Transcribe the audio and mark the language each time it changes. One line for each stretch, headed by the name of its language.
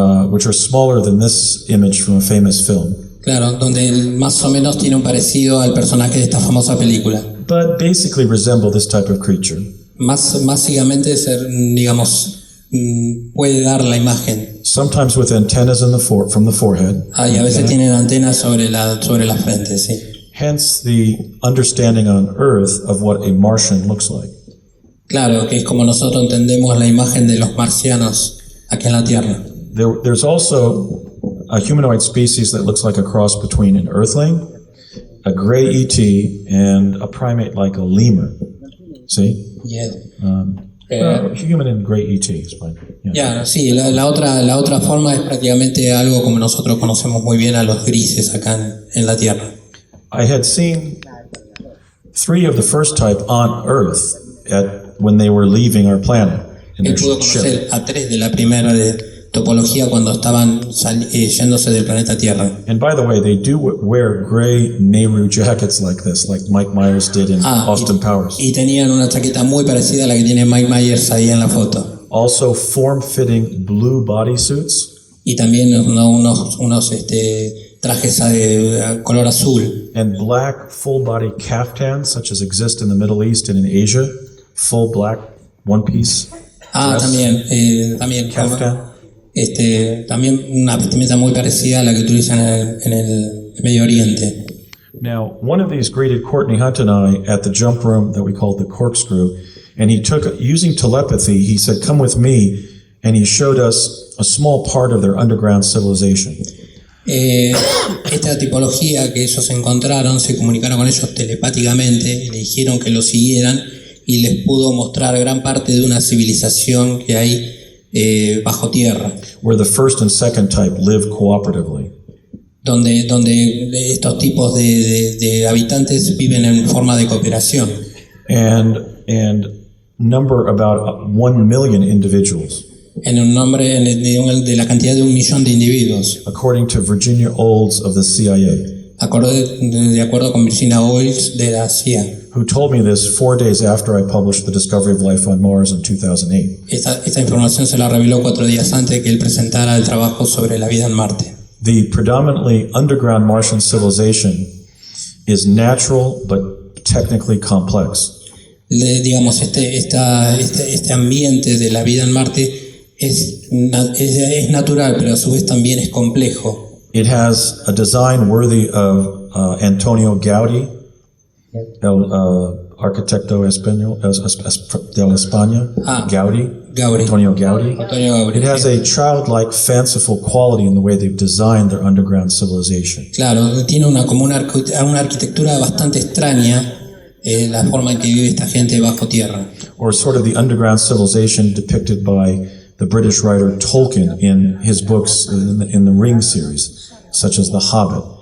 English: which are smaller than this image from a famous film.
Spanish: claro, donde más o menos tiene un parecido al personaje de esta famosa película.
English: But basically resemble this type of creature.
Spanish: Básicamente digamos, puede dar la imagen.
English: Sometimes with antennas in from the forehead.
Spanish: Y a veces tienen antenas sobre la frente, sí.
English: Hence the understanding on Earth of what a Martian looks like.
Spanish: Claro, que es como nosotros entendemos la imagen de los marcianos aquí en la Tierra.
English: There's also a humanoid species that looks like a cross between an Earthling, a gray ET, and a primate like a lemur. See? Yeah. Human and gray ET is fine. Yeah.
Spanish: Sí, la otra forma es prácticamente algo como nosotros conocemos muy bien a los grises acá en la Tierra.
English: I had seen 3 of the first type on Earth when they were leaving our planet in
Spanish: Él
English: their
Spanish: pudo
English: ship.
Spanish: conocer a 3 de la primera de topología cuando estaban yéndose del planeta Tierra.
English: And by the way, they do wear gray Nehru jackets like this, like Mike Myers did in Austin Powers.
Spanish: Y tenían una chaqueta muy parecida a la que tiene Mike Myers ahí en la foto.
English: Also form-fitting blue bodysuits.
Spanish: Y también unos trajes de color azul.
English: And black full-body caftans, such as exist in the Middle East and in Asia. Full black one-piece dress.
Spanish: También
English: Caftan.
Spanish: También una vestimenta muy parecida a la que utilizan en el Medio Oriente.
English: Now, one of these greeted Courtney Hunt and I at the jump room that we called the corkscrew, and he took, using telepathy, he said, "Come with me," and he showed us a small part of their underground civilization.
Spanish: Esta tipología que ellos encontraron, se comunicaron con ellos telepáticamente y le dijeron que lo siguieran y les pudo mostrar gran parte de una civilización que hay bajo tierra.
English: Where the first and second type live cooperatively.
Spanish: Donde estos tipos de habitantes viven en forma de cooperación.
English: And number about 1 million individuals.
Spanish: En un nombre de la cantidad de 1 millón de individuos.
English: According to Virginia Olds of the CIA.
Spanish: De acuerdo con Virginia Olds de la CIA.
English: Who told me this 4 days after I published The Discovery of Life on Mars in 2008.
Spanish: Esta información se la reveló 4 días antes de que él presentara el trabajo sobre la vida en Marte.
English: The predominantly underground Martian civilization is natural but technically complex.
Spanish: Digamos, este ambiente de la vida en Marte es natural, pero a su vez también es complejo.
English: It has a design worthy of Antonio Gaudí.
Spanish: el arquitecto español de la España, Gaudí, Antonio Gaudí.
English: It has a childlike, fanciful quality in the way they've designed their underground civilization.
Spanish: Claro, tiene una arquitectura bastante extraña, la forma en que vive esta gente bajo tierra.
English: Or sort of the underground civilization depicted by the British writer Tolkien in his books in the Ring series, such as The Hobbit.